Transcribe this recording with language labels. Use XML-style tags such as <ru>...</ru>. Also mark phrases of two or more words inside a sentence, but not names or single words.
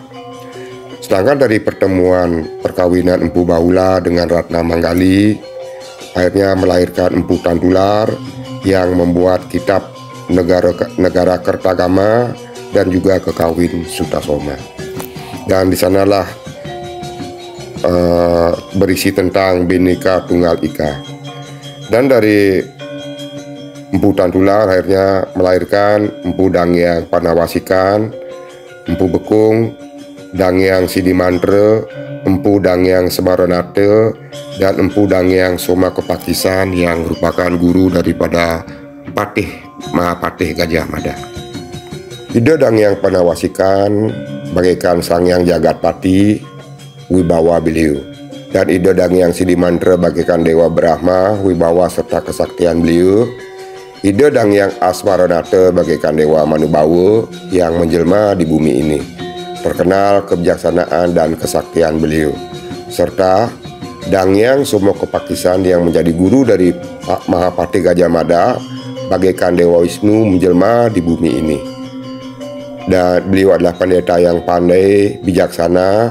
<id>Sedangkan dari pertemuan perkawinan Empu Bahula dengan Ratna Manggali, akhirnya melahirkan Empu Tantular yang membuat kitab Negara Kertagama dan juga Kekawin Sutasoma. Dan di sanalah berisi tentang Bhinneka Tunggal Ika. Dan dari Empu Tantular akhirnya melahirkan Empu Dangyang Panawasikan, Empu Bekung, Dangyang Sidimantra, Empu Dangyang Semaranate, dan Empu Dangyang Soma Kepakisan yang merupakan guru daripada Patih Mahapatih Gajah Mada. Ida Dangyang Panawasikan bagaikan Sangyang Jagatpati, wibawa beliau. Dan Ida Dangyang Sidimantra bagaikan Dewa Brahma, wibawa serta kesaktian beliau. Ida Dangyang Asmaranata bagaikan Dewa Manubawa yang menjelma di bumi ini, terkenal kebijaksanaan dan kesaktian beliau. Serta Dangyang Soma Kepakisan yang menjadi guru dari Mahapatih Gajah Mada bagaikan Dewa Wisnu menjelma di bumi ini. Dan beliau adalah pendeta yang pandai, bijaksana.</id>